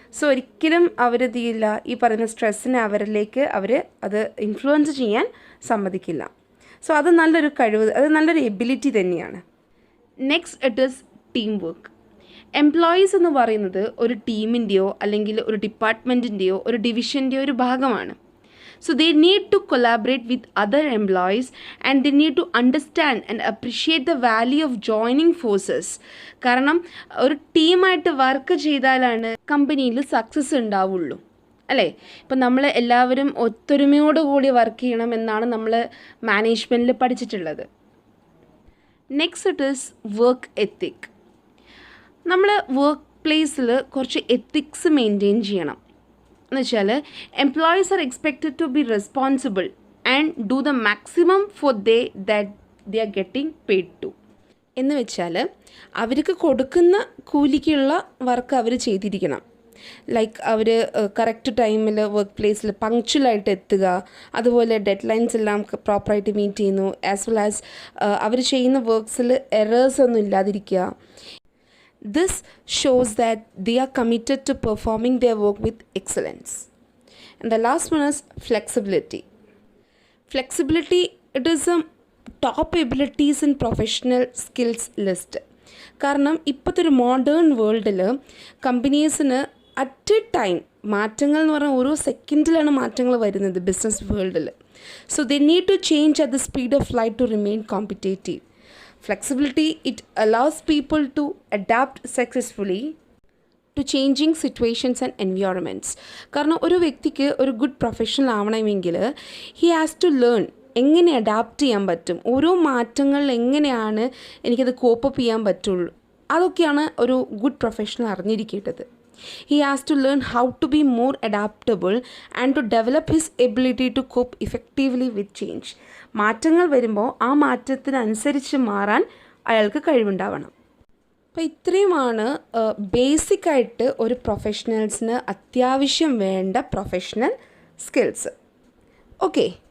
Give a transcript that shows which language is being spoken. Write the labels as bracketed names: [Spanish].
[Malayalam] So ഒരിക്കലും അവരെന്ത് ചെയ്യില്ല, ഈ പറയുന്ന സ്ട്രെസ്സിനെ അവരിലേക്ക് അത് ഇൻഫ്ലുവൻസ് ചെയ്യാൻ സമ്മതിക്കില്ല. സോ അത് നല്ലൊരു കഴിവ്, അത് നല്ലൊരു എബിലിറ്റി തന്നെയാണ്. [English] Next it is team work. [Malayalam] Employees എന്ന് പറയുന്നത് ഒരു ടീമിൻ്റെയോ അല്ലെങ്കിൽ ഒരു ഡിപ്പാർട്ട്മെൻറ്റിൻ്റെയോ ഒരു ഡിവിഷൻ്റെയോ ഒരു ഭാഗമാണ്. [English] So they need to collaborate with other employees and they need to understand and appreciate the value of joining forces. [Malayalam] കാരണം ഒരു ടീമായിട്ട് വർക്ക് ചെയ്താലാണ് കമ്പനിയിൽ സക്സസ് ഉണ്ടാവുള്ളൂ, അല്ലേ? ഇപ്പം നമ്മൾ എല്ലാവരും ഒത്തൊരുമയോടുകൂടി വർക്ക് ചെയ്യണം എന്നാണ് നമ്മൾ മാനേജ്മെൻറ്റിൽ പഠിച്ചിട്ടുള്ളത്. [English] Next it is work ethic. [Malayalam] നമ്മൾ വർക്ക് പ്ലേസിൽ കുറച്ച് എത്തിക്സ് മെയിൻറ്റെയിൻ ചെയ്യണം. എന്ന് വെച്ചാൽ [English] Employees are expected to be responsible and do the maximum for that they are getting paid to. [Malayalam] എന്ന് വെച്ചാൽ അവർക്ക് കൊടുക്കുന്ന കൂലിക്കുള്ള വർക്ക് അവർ ചെയ്തിരിക്കണം. ലൈക്ക് അവർ കറക്റ്റ് ടൈമിൽ വർക്ക് പ്ലേസിൽ പങ്ക്ച്വലായിട്ട് എത്തുക, അതുപോലെ ഡെഡ് ലൈൻസ് എല്ലാം പ്രോപ്പറായിട്ട് മീറ്റ് ചെയ്യുന്നു, [English] as well as [Malayalam] അവർ ചെയ്യുന്ന വർക്ക്സിൽ എറേഴ്സ് ഒന്നും ഇല്ലാതിരിക്കുക. [English] This shows that they are committed to performing their work with excellence. And the last one is flexibility. Flexibility, it is a top abilities in professional skills list. [Malayalam] കാരണം ഇപ്പോഴത്തെ ഒരു modern വേൾഡിൽ കമ്പനീസിന് [English] at a time [Malayalam] മാറ്റങ്ങൾ എന്ന് പറഞ്ഞാൽ ഓരോ സെക്കൻഡിലാണ് മാറ്റങ്ങൾ വരുന്നത് ബിസിനസ് വേൾഡിൽ. [English] So they need to change at the speed of light to remain competitive. Flexibility, it allows people to adapt successfully to changing situations and environments. [Malayalam] കാരണം ഒരു വ്യക്തിക്ക് ഒരു ഗുഡ് പ്രൊഫഷണൽ ആവണമെങ്കിൽ [English] he has to learn [Malayalam] എങ്ങനെ adapt ചെയ്യാൻ പറ്റും, ഓരോ മാറ്റങ്ങളിൽ എങ്ങനെയാണ് എനിക്കത് കോപ്പപ്പ് ചെയ്യാൻ പറ്റുള്ളൂ, അതൊക്കെയാണ് ഒരു ഗുഡ് പ്രൊഫഷണൽ അറിഞ്ഞിരിക്കേണ്ടത്. [English] He has to learn how to be more adaptable and to develop his ability to cope effectively with change. [Malayalam] മാറ്റങ്ങൾ വരുമ്പോൾ ആ മാറ്റത്തിനനുസരിച്ച് മാറാൻ അയാൾക്ക് കഴിവുണ്ടാവണം. അപ്പോൾ ഇത്രയുമാണ് ബേസിക്കായിട്ട് ഒരു പ്രൊഫഷണൽസിന് അത്യാവശ്യം വേണ്ട പ്രൊഫഷണൽ സ്കിൽസ്. ഓക്കെ.